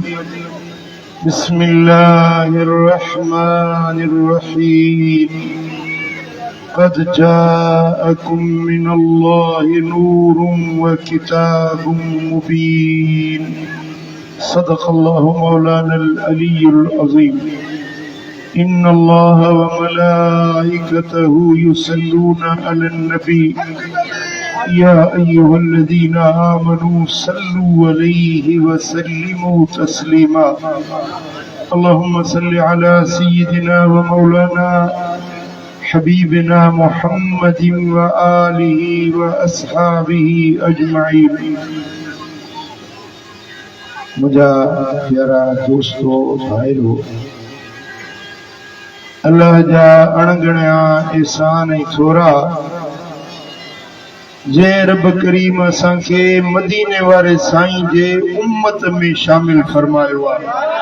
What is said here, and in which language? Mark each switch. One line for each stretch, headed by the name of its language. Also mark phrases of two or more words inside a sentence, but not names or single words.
Arabic: بسم الله الرحمن الرحيم. قد جاءكم من الله نور وكتاب مبين. صدق الله مولانا العلي العظيم. إن الله وملائكته يصلون على النبي يا أيها الذين آمنوا صلوا عليه وسلموا تسليما. اللهم صل على سيدنا ومولانا حبيبنا محمد وآله وأصحابه أجمعين.
Sindhi: منهنجا پيارا دوستو ڀائرو، الله جا اڻ ڳڻيا احسان ۽ ٿورا جي رب ڪريم اسان کي مديني واري سائين جي امت ۾ شامل فرمايو آهي.